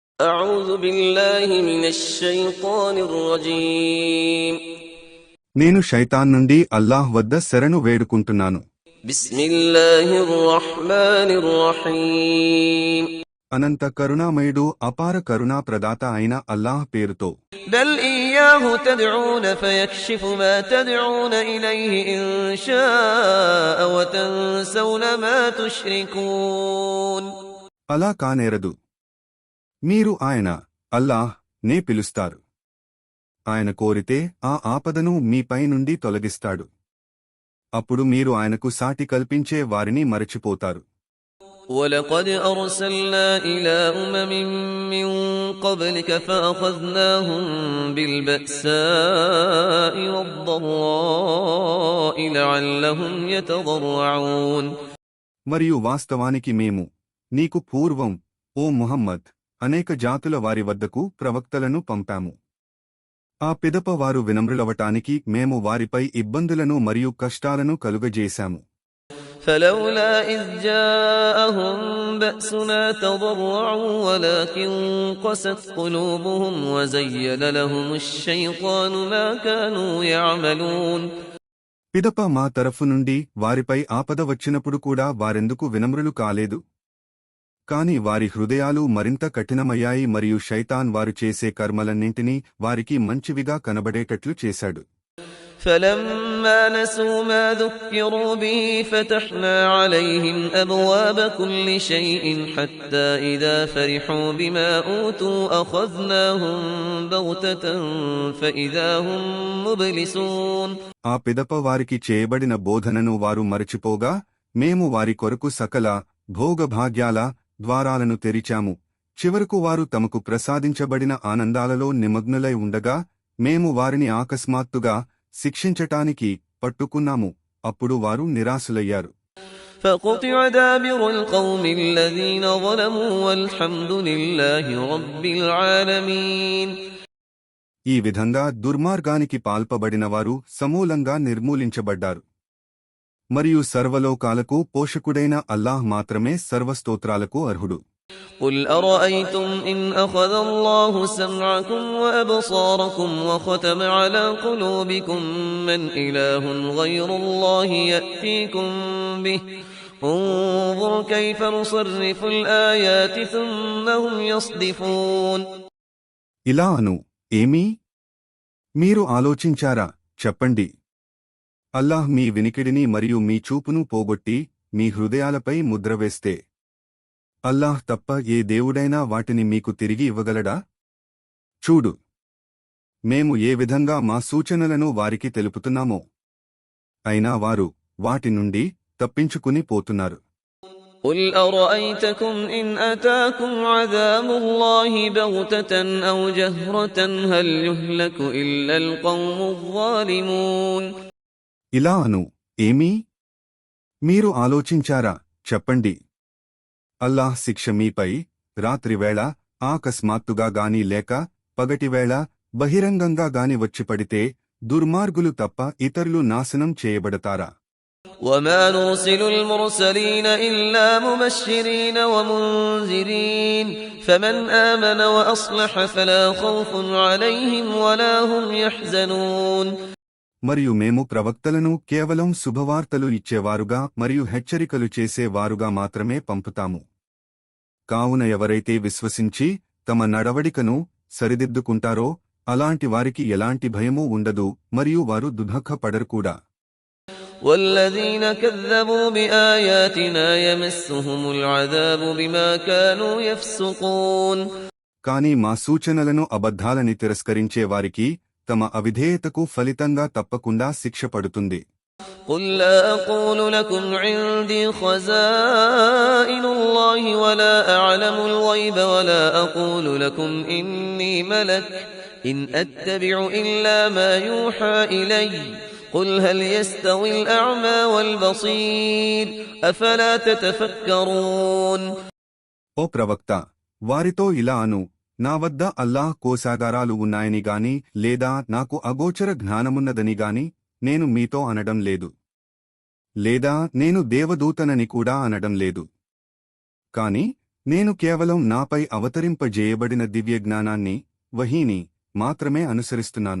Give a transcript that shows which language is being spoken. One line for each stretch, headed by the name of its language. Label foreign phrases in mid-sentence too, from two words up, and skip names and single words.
Arabic: أعوذ بالله من الشيطان الرجيم
Telugu: నేను శైతాన్ నుండి అల్లాహ్ వద్ద శరణు వేడుకుంటున్నాను.
Arabic: بسم الله الرحمن الرحيم
Telugu: అనంత కరుణామయుడు అపార కరుణా ప్రదాత అయిన అల్లాహ్ పేరుతో.
Arabic: بل إياه تدعون فيكشف ما تدعون إليه إن شاء وتنسون ما تشركون.
Telugu: అలా కానేరదు. మీరు ఆయన అల్లాహ్ నే పిలుస్తారు. ఆయన కోరితే ఆ ఆపదను మీపై నుండి తొలగిస్తాడు. అప్పుడు మీరు ఆయనకు సాటి కల్పించే వారిని మరచిపోతారు.
Arabic: ولقد أرسلنا إلى أمم من قبلك فأخذناهم بالبأساء والضراء لعلهم يتضرعون.
Telugu: మరియు వాస్తవానికి మేము నీకు పూర్వం ఓ ముహమ్మద్ అనేక జాతుల వారి వద్దకు ప్రవక్తలను పంపాము. ఆ పిదప వారు వినమ్రులవటానికి మేము వారిపై ఇబ్బందులను మరియు కష్టాలను కలుగజేశాము.
Arabic: فلولا إذ جاءهم بأسنا تضرعوا ولكن قست قلوبهم وزين لهم الشيطان ما كانوا يعملون.
Telugu: పిదప మా తరఫు నుండి వారిపై ఆపద వచ్చినప్పుడు కూడా వారెందుకు వినమ్రులు కాలేదు? కాని వారి హృదయాలు మరింత కఠినమయ్యాయి మరియు శైతాన్ వారు చేసే కర్మలన్నింటినీ వారికి మంచివిగా కనబడేటట్లు చేశాడు.
Arabic: فلما نسوا ما ذكروا به فتحنا عليهم أبواب كل شيء حتى إذا فرحوا بما أوتوا أخذناهم بغتة فإذا هم مبلسون.
Telugu: ఆ పిదప వారికి చేయబడిన బోధనను వారు మరచిపోగా మేము వారి కొరకు సకల భోగభాగ్యాల ద్వారాలను తెరిచాము. చివరకు వారు తమకు ప్రసాదించబడిన ఆనందాలలో నిమగ్నులై ఉండగా మేము వారిని ఆకస్మాత్తుగా శిక్షించటానికి పట్టుకున్నాము. అప్పుడు వారు నిరాశులయ్యారు.
Arabic: فقطع دابر القوم الذين ظلموا والحمد لله رب العالمين.
Telugu: ఈ విధంగా దుర్మార్గానికి పాల్పబడినవారు సమూలంగా నిర్మూలించబడ్డారు. మరియు సర్వలోకాలకు పోషకుడైన అల్లాహ్ మాత్రమే సర్వస్తోత్రాలకు అర్హుడు.
Arabic: قل أرأيتم إن أخذ الله سمعكم وأبصاركم وختم على قلوبكم من إله غير الله يأتيكم به انظر كيف نصرف الآيات ثم هم يصدفون.
Telugu: ఇలా అను, ఏమీ మీరు ఆలోచించారా? చెప్పండి. అల్లాహ్ మీ వినికిడిని మరియు మీ చూపును పోగొట్టి మీ హృదయాలపై ముద్రవేస్తే అల్లాహ్ తప్ప ఏ దేవుడైనా వాటిని మీకు తిరిగి ఇవ్వగలడా? చూడు, మేము ఏ విధంగా మా సూచనలను వారికి తెలుపుతున్నామో. అయినా వారు వాటి నుండి తప్పించుకుని పోతున్నారు.
Arabic: قل أرأيتكم إن أتاكم عذاب الله بغتة أو جهرة هل يهلك إلا القوم الظالمون.
Telugu: ఇలా అను, ఏమీ మీరు ఆలోచించారా? చెప్పండి. అల్లాహ్ శిక్ష మీపై రాత్రివేళ ఆకస్మాత్తుగా గాని లేక పగటివేళ బహిరంగంగా గాని వచ్చిపడితే దుర్మార్గులు తప్ప ఇతరులు నాశనం చేయబడతారా?
Arabic: وما نرسل المرسلين إلا مبشرين ومنذرين فمن آمن وأصلح فلا خوف عليهم ولا هم يحزنون.
Telugu: మరియు మేము ప్రవక్తలను కేవలం శుభవార్తలు ఇచ్చేవారుగా మరియు హెచ్చరికలు చేసేవారుగా మాత్రమే పంపుతాము. కావున ఎవరైతే విశ్వసించి తమ నడవడికను సరిదిద్దుకుంటారో అలాంటి వారికి ఎలాంటి భయమూ ఉండదు మరియు వారు దుఃఖపడరు కూడా.
Arabic: والذين كذبوا بآياتنا يمسهم العذاب بما كانوا يفسقون.
Telugu: కాని మా సూచనలను అబద్ధాలని తిరస్కరించే వారికి తమ అవిధేయతకు ఫలితంగా తప్పకుండా శిక్ష పడుతుంది.
Arabic: قل لا أقول لكم عندي خزائن الله ولا أعلم الغيب ولا أقول لكم إني ملك إن أتبع إلا ما يوحى إلي قل هل يستوي الأعمى والبصير أفلا تتفكرون.
Telugu: ఓ ప్రవక్త, వారితో ఇలా అను, నా వద్ద అల్లాహ్ కోశాగారాలు ఉన్నాయని గాని లేదా నాకు అగోచర జ్ఞానమున్నదని గాని నేను మీతో అనడం లేదు. లేదా నేను దేవదూతనని కూడా అనడం లేదు. కాని నేను కేవలం నాపై అవతరింపజేయబడిన దివ్యజ్ఞానాన్ని, వహీని మాత్రమే అనుసరిస్తున్నాను.